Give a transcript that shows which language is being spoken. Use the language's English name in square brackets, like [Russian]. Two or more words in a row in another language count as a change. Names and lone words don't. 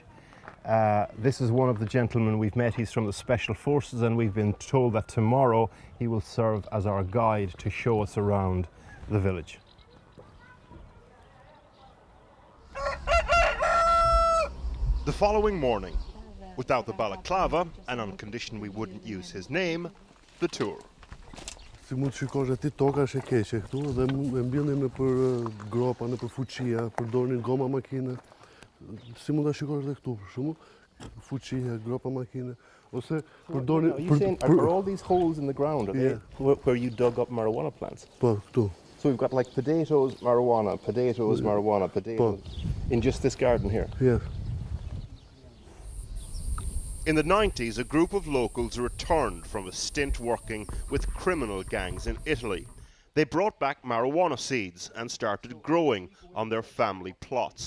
[English] This is one of the gentlemen we've met. He's from the Special Forces, and we've been told that tomorrow he will serve as our guide to show us around the village. The following morning, without the balaclava, and on condition we wouldn't use his name, the tour. [Albanian] Si mund shikosh aty toka është e keqe këtu dhe e mbjellin nëpër gropa, nëpër fuqia, përdornin goma makine. Si mund ta shikosh edhe këtu për shembull, fuqia, gropa makine, ose përdornin [English] Are all these holes in the ground, Yeah. where you dug up marijuana plants? [Albanian] Po, këtu. [English] So we've got like potatoes, marijuana, potatoes, in just this garden here. Yeah. In the 90s, a group of locals returned from a stint working with criminal gangs in Italy. They brought back marijuana seeds and started growing on their family plots.